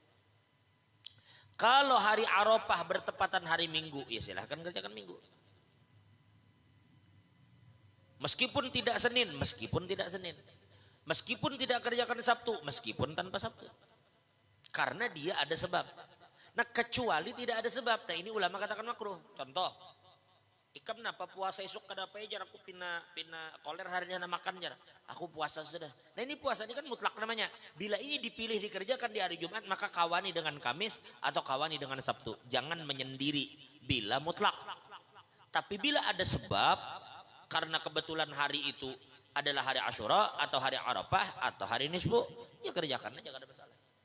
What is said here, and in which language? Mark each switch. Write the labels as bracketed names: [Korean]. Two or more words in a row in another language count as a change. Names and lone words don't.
[Indonesian] Kalau hari Arafah bertepatan hari Minggu, ya silahkan kerjakan Minggu. Meskipun tidak Senin, meskipun tidak Senin. Meskipun tidak kerjakan Sabtu, meskipun tanpa Sabtu. Karena dia ada sebab. Nah kecuali tidak ada sebab. Nah ini ulama katakan makruh. [Banjar] Contoh, ikam napa puasa esok kada apa jar aku pina koler harinya makan jar. [Indonesian] Aku puasa sudah. Nah ini puasa ini kan mutlak namanya. Bila ini dipilih dikerjakan di hari Jumat maka kawani dengan Kamis atau kawani dengan Sabtu. Jangan menyendiri bila mutlak. Tapi bila ada sebab karena kebetulan hari itu adalah hari Asyura atau hari Arafah atau hari Nisfu, ya kerjakan aja kada masalah.